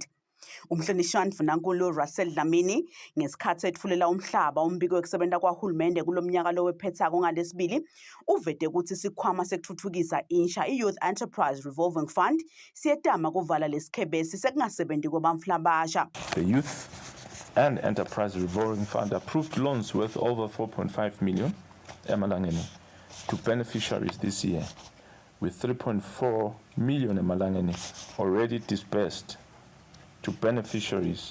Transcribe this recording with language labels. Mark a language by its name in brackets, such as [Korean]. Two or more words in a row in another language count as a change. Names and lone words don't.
[Swati] Umhlonishwa uNkulunkulu Russell Dlamini ngesikhathi etfulela umhlaba umbiko wekusebenta kwahulumende kulomnyaka lowephethako ngalesibili uvete ukuthi isikhwama sekuthuthukisa insha i-Youth Enterprise Revolving Fund siyetama kuvala lesikhebesi sekungasebenzi kwabantfu labasha. [English] The Youth and Enterprise Revolving Fund approved loans worth over 4.5 million emalangeni to beneficiaries this year, with 3.4 million emalangeni already disbursed to beneficiaries.